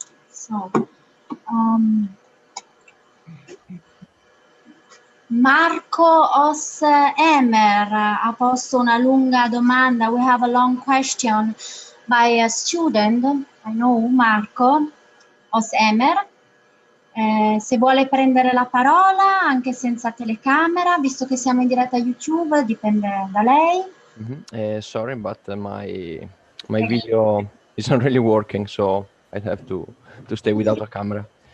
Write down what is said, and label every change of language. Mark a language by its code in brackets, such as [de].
[it] So, Marco Os Emer ha posto una lunga domanda. [en] We have a long question by a student. I know Marco Os Emer. [it] Se vuole prendere la parola anche senza telecamera, visto che siamo in diretta YouTube, dipende da lei. [en] Sorry, but my video isn't really working, so I have to stay without a camera.